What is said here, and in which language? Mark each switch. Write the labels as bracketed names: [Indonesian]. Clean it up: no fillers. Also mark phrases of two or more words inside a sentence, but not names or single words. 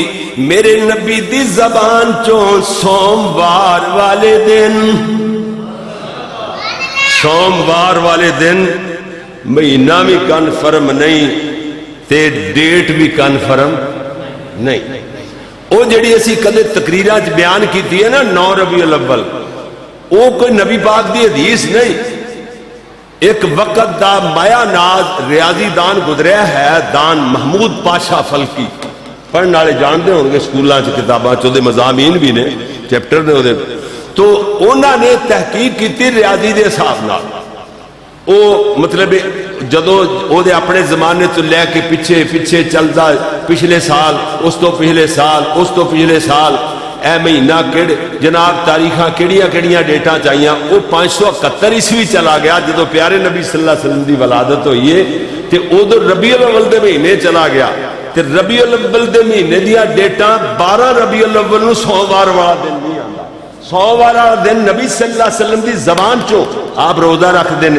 [Punjabi] میرے نبی دی زبان چوں سوموار والے دن مہینہ بھی کنفرم نہیں تے ڈیٹ بھی کنفرم نہیں. وہ جڑی اسی کدے تقریراں چ بیان کیتی ہے نا 9 ربیع الاول وہ کوئی نبی پاک دی حدیث نہیں. ایک وقت دا مایا ناز ریاضی دان گزریا ہے دان محمود پاشا فلکی. [Urdu] پڑھنے والے جانتے ہوں گے [Punjabi] سکولاں چ کتاباں چ دے مضامین بھی نے چیپٹر نے دے. تو انہوں نے تحقیق کی ریاضی دے حساب نال. او مطلب جدو او دے اپنے زمانے تو لے کے پیچھے چلدا پچھلے سال اس تو پچھلے سال اس تو پچھلے سال اے مہینہ کڑ جناب تاریخاں کیڑیاں ڈیٹاں چاہیاں. وہ 571 عیسوی چلا گیا جدو پیارے نبی [Arabic] صلی اللہ علیہ وسلم [Punjabi] دی ولادت ہوئی ہے تے ادو ربیع الاول دے مہینے چلا گیا. تے ربیع الاول دے مہینے دیاں ڈیٹاں 12 ربیع الاول نو سوموار والا دن نہیں آندا. سوموار والا دن نبی [Arabic] صلی اللہ علیہ وسلم [Punjabi] دی زبان چوں آپ روزہ رکھ دینے.